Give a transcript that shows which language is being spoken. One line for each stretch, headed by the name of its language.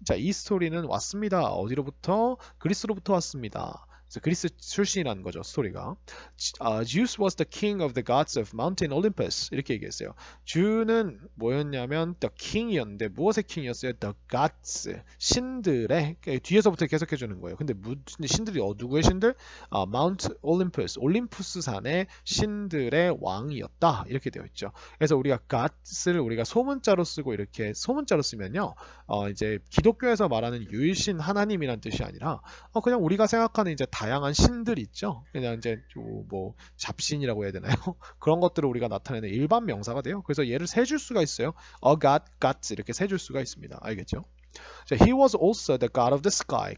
Korean: 자, 이 스토리는 왔습니다. 어디로부터? 그리스로부터 왔습니다. 그래서 그리스 출신이라는 거죠, 스토리가.
English: Zeus was the king of the gods of Mountain Olympus.
Korean: 이렇게 얘기했어요. 주는 뭐였냐면 the king이었는데 무엇의 킹이었어요?
English: The gods.
Korean: 신들의 뒤에서부터 계속해 주는 거예요. 근데 신들이 누구의 신들?
English: Mount Olympus.
Korean: 올림푸스 산의 신들의 왕이었다. 이렇게 되어 있죠. 그래서 우리가 gods를 우리가 소문자로 쓰고 이렇게 소문자로 쓰면요. 이제 기독교에서 말하는 유일신 하나님이란 뜻이 아니라 그냥 우리가 생각하는 이제 다양한 신들 있죠. 그냥 이제 뭐 잡신이라고 해야 되나요? 그런 것들을 우리가 나타내는 일반 명사가 돼요. 그래서 얘를 세줄 수가 있어요.
English: A god, gods
Korean: 이렇게 세줄 수가 있습니다. 알겠죠?
English: 자, he was also the god of the sky.